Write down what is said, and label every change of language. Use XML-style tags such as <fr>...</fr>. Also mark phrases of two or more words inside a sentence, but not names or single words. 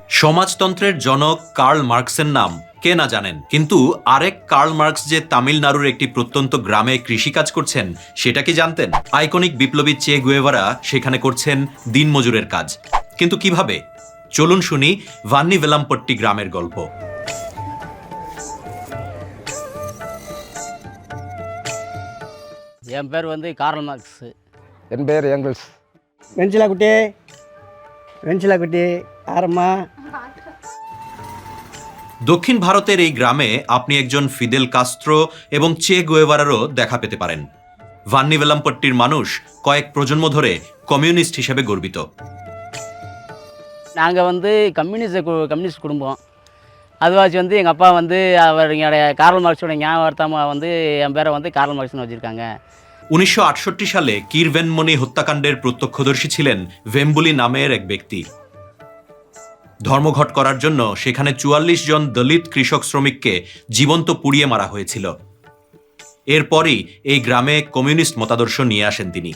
<bn>সমাজতন্ত্রের জনক কার্ল মার্কসের নাম কে না জানেন, কিন্তু আরেক কার্ল মার্কস যে তামিলনাড়ুর একটি প্রত্যন্ত গ্রামে কৃষিকাজ করছেন সেটা কি জানতেন? আইকনিক বিপ্লবী চে গুয়েভারা সেখানে করছেন দিনমজুরের কাজ, কিন্তু কিভাবে? চলুন শুনি ভান্নি ভেলামপট্টি গ্রামের গল্প।</bn> <ta>என் பேர் வந்து கார்ல் மார்க்ஸ். என் பேர் ஏங்கல்ஸ். வெஞ்சிலாக்குட்டி আরমা।</ta> <bn>দক্ষিণ ভারতের এই গ্রামে আপনি একজন ফিদেল কাস্ত্রো এবং চে গুয়েভারারও দেখা পেতে পারেন। ভান্নি ভেলামপট্টির মানুষ কয়েক প্রজন্ম ধরে কমিউনিস্ট হিসেবে গর্বিত।</bn> <ta>நாங்கள் வந்து கம்யூனிஸ்ட் குடும்பம். அதுவாச்சு வந்து எங்கள் அப்பா வந்து அவர் என்னுடைய கார்ல் மார்க்ஸோட ஞாபகார்த்தமாக வந்து என் பேரை வந்து கார்ல் மார்க்ஸ்னு வச்சுருக்காங்க।</ta> <bn>1968 সালে কিরভেনমণি হত্যাকাণ্ডের প্রত্যক্ষদর্শী ছিলেন ভেম্বুলি নামের এক ব্যক্তি। ধর্মঘট করার জন্য সেখানে 44 জন দলিত কৃষক শ্রমিককে জীবন্ত পুড়িয়ে মারা হয়েছিল। এরপরই এই গ্রামে কমিউনিস্ট মতাদর্শ নিয়ে আসেন তিনি।</bn>